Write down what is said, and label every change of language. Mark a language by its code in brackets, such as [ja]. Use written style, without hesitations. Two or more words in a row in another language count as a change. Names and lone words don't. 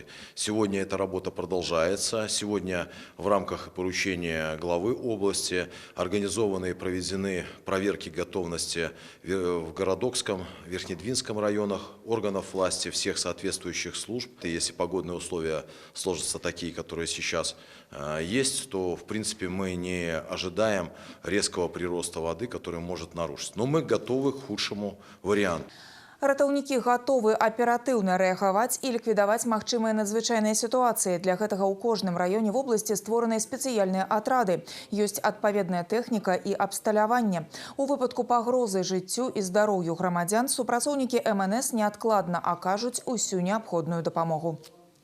[ru] Сегодня эта работа продолжается. Сегодня в рамках поручения главы области организованы и проведены проверки готовности в Городокском, Верхнедвинском районах, органов власти, всех соответствующих служб. И если погодные условия сложатся такие, которые сейчас есть, то в принципе мы не ожидаем резкого прироста воды, который может нарушить. Но мы готовы к худшему варианту. [be] Ратаўнікі гатовы аператыўна рэагаваць і ліквідаваць магчымыя надзвычайныя сітуацыі. Для гэтага ў кожным раёне вобласці створаныя спецыяльныя атрады. Ёсць адпаведная тэхніка і абсталяванне. У выпадку пагрозы жыццю і здароўю грамадзян супрацоўнікі МНС неадкладна акажуць усю неабходную дапамогу.